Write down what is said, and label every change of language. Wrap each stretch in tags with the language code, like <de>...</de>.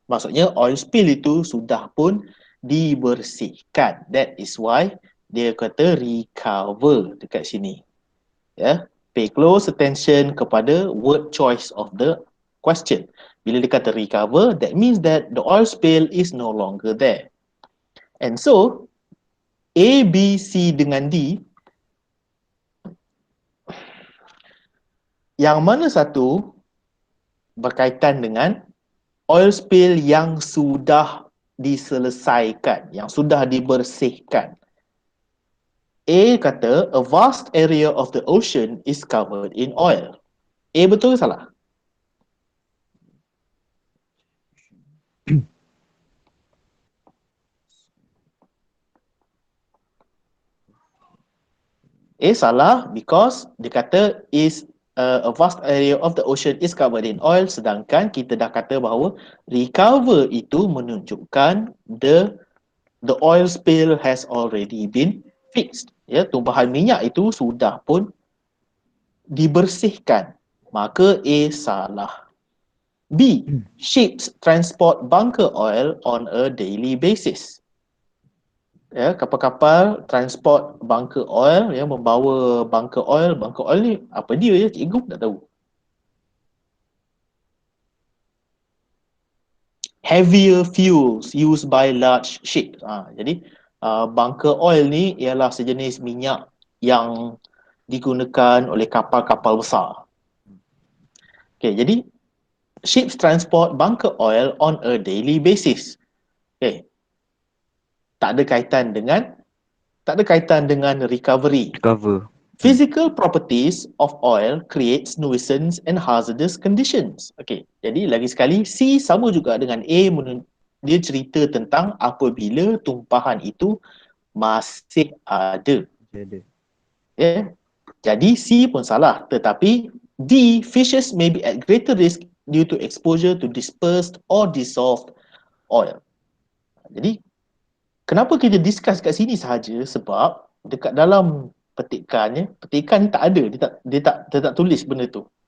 <ms>Maksudnya oil spill itu sudah pun dibersihkan.</ms> <en>That is why</en> <ms>dia kata recover dekat sini. Ya.</ms> <en>Pay close attention kepada word choice of the question.</en> <ms>Bila dia kata</ms> <en>recover, that means that the oil spill is no longer there.</en> <ms>And so, A, B, C dengan D, yang mana satu berkaitan dengan oil spill yang sudah diselesaikan, yang sudah dibersihkan. A kata,</ms> <en>a vast area of the ocean is covered in oil.</en> <ms>A betul ke salah? A salah</ms> <en>because</en> <ms>dia kata</ms> <en>is a vast area of the ocean is covered in oil,</en> <ms>sedangkan kita dah kata bahawa recover itu menunjukkan</ms> <en>the oil spill has already been fixed.</en> <ms>Ya, tumpahan minyak itu sudah pun dibersihkan. Maka A salah.</ms> <en>B, ships transport bunker oil on a daily basis.</en> <ms>Ya, kapal-kapal transport bunker oil, ya, membawa bunker oil. Bunker oil ni apa dia ya, cikgu tak tahu.</ms> <en>Heavier fuels used by large ships.</en> <ms>Jadi bunker oil ni ialah sejenis minyak yang digunakan oleh kapal-kapal besar.</ms> <en>Okay,</en> <ms>jadi</ms> <en>ships transport bunker oil on a daily basis. Okay.</en> <ms>Tak ada kaitan dengan recovery.</ms> <en>Recover. Physical properties of oil creates nuisance and hazardous conditions.</en> <ms>Okay, jadi lagi sekali C sama juga dengan A, dia cerita tentang apabila tumpahan itu masih ada.</ms> <en>Yeah.</en> <ms>Jadi C pun salah, tetapi</ms> <en>D, fishes may be at greater risk due to exposure to dispersed or dissolved oil.</en> <ms>Jadi kenapa kita discuss kat sini sahaja? Sebab dekat dalam petikan ni tak ada, dia tak tulis benda tu.</ms>